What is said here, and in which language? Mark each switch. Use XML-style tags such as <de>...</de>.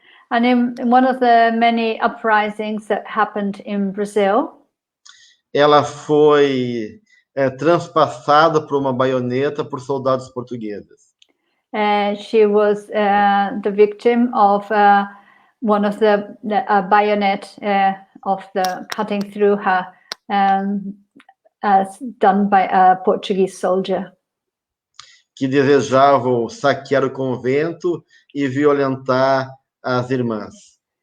<en>and in one of the many uprisings that happened in Brazil,</en> <pt>ela foi transpassada por uma baioneta por soldados portugueses.</pt> <en>She was the victim of one of the bayonet of the cutting through her, as done by a Portuguese soldier.</en> <pt>Que desejavam saquear o convento e violentar as irmãs.</pt>